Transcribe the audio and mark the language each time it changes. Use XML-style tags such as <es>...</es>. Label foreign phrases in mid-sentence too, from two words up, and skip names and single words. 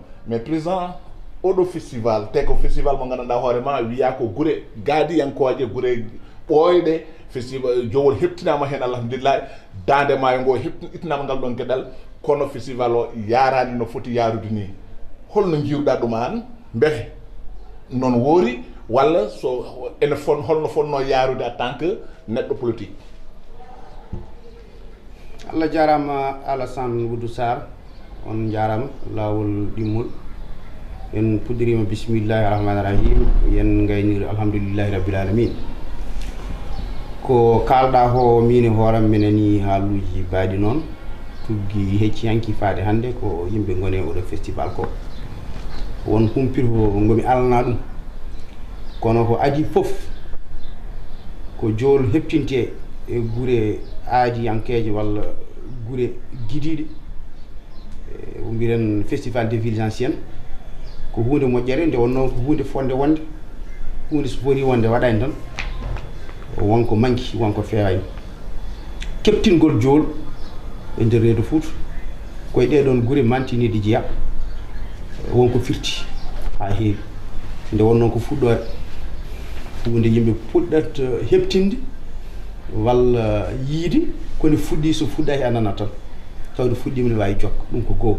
<fr>Mais président</fr> <ff>oɗo festival te ko festival mo ganduɗa hoorema wiya ko guure gaadiyankoje, guure ɓooyɗe. Festival Jowol heptinama hen alhamdulillah, dande maayo ngo ittanama ngal ɗon gueɗal, kono festival o yarani no foti yarude ni. Holno jiruɗa ɗum an, mbete non woori walla so ene holno fonno yarude</ff> <fr>en tant que</fr> <ff>neɗɗo politique? Allah jarama Alassane Oudou Sarr, on jarama lawol ɗimmol. En puɗɗirima</ff> <ar>بسم الله الرحمن الرحيم,</ar> <ff>yen gayniri</ff> <ar>الحمد لله رب العالمين.</ar> <ff>Ko kalɗa ho min hooram minani haaluji baɗi noon tuggi hecciyanki faade hande ko yimɓe gone oɗo festival ko won humpir ko ngomi alana ɗum, kono ko adi fof ko Jowol heptinte e guure aadiyankeje walla guure guidiɗe. O mbiren</ff> <fr>festival des villes anciennes</fr> <ff>ko hunde moƴƴere, nde wonno ko hunde fonde wonde, hunde so foti wonde waɗani tan wonko manki, wonko fewani. Keptingol Jowol e nder reedu Fouta koye ɗeɗon guure mantinide jeeya wonko firti ha heewi, nde wonno ko fuɗɗore hunde yimɓe puɗɗat heptinde walla yiide kone fuɗɗi, so fuɗɗaki a nana tan tawde fuɗɗima ne wawi jokka, ɗum ko goho.</ff>